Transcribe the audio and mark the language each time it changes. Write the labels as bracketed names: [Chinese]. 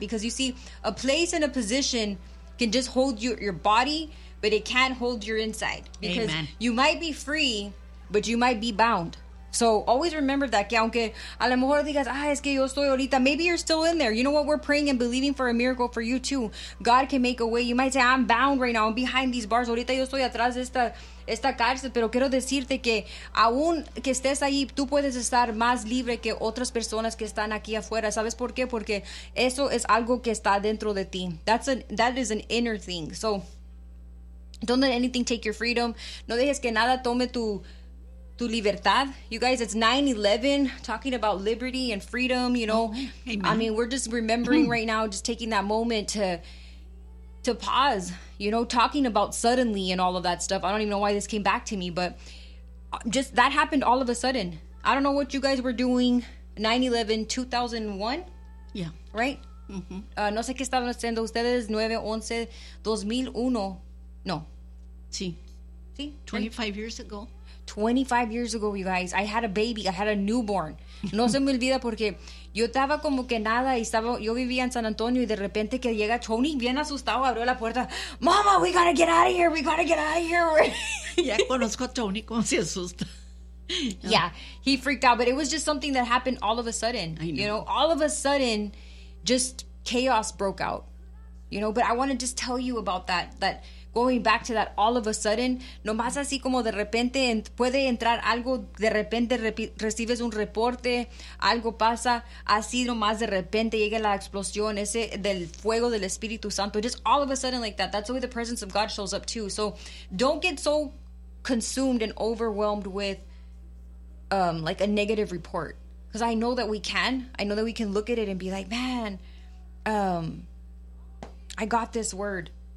[English] Because, you see, a place and a position can just hold your body, but it can't hold your inside. Because amen. You might be free, but you might be bound. So always remember that, [Spanish] que aunque a lo mejor digas, es que yo estoy ahorita, [English] maybe you're still in there. You know what? We're praying and believing for a miracle for you too. God can make a way. You might say, I'm bound right now. I'm behind these bars. [Spanish] Ahorita yo estoy atrás de esta cárcel. Pero quiero decirte que aún que estés ahí, tú puedes estar más libre que otras personas que están aquí afuera. ¿Sabes por qué? Porque eso es algo que está dentro de ti. [English] That is an inner thing. So don't let anything take your freedom. [Spanish] No dejes que nada tome tu libertad. [English] You guys, it's 9/11, talking about liberty and freedom, you know. Amen. I mean, we're just remembering right now, just taking that moment to pause, you know, talking about suddenly and all of that stuff. I don't even know why this came back to me, but just that happened all of a sudden. I don't know what you guys were doing. 9/11, 2001? Yeah. Right? Mm-hmm. [Spanish] No sé qué estaban haciendo ustedes. 9/11/2001. No. Sí. Sí. [English] 25 years ago. 25 years ago, you guys, I had a baby. I had a newborn. [Spanish] No se me olvida porque yo estaba como que nada y estaba. Yo vivía en San Antonio y de repente que llega Tony bien asustado, abrió la puerta. [English] Mama, we gotta get out of here. We gotta get out of here. [Spanish] Ya conozco a Tony como se asusta. [English] Yeah, he freaked out, but it was just something that happened all of a sudden. I know. You know, all of a sudden, just chaos broke out. You know, but I want to just tell you about that. Going back to that, all of a sudden, [Spanish] nomás así como de repente puede entrar algo, de repente recibes un reporte, algo pasa, así nomás de repente llega la explosión, ese del fuego del Espíritu Santo. [English] Just all of a sudden like that. That's the way the presence of God shows up too. So don't get so consumed and overwhelmed with like a negative report. Because I know that we can. I know that we can look at it and be like, man, I got this word.